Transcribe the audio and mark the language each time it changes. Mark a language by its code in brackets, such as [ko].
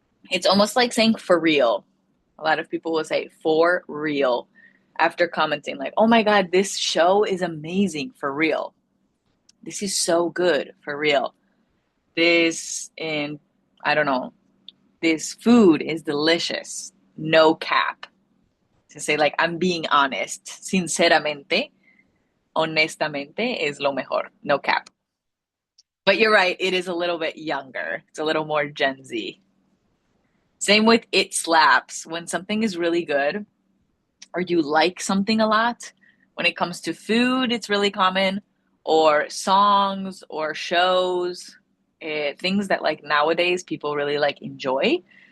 [en] It's almost like saying for real. A lot of people will say for real after commenting like, oh my God, this show is amazing for real. This is so good for real. This, and I don't know, this food is delicious. No cap. To say like, I'm being honest. [es] Sinceramente, honestamente es lo mejor. [en] No cap. But you're right, it is a little bit younger. It's a little more Gen Z. Same with it slaps. When something is really good or you like something a lot, when it comes to food, it's really common, or songs or shows, things that like nowadays people really like enjoy.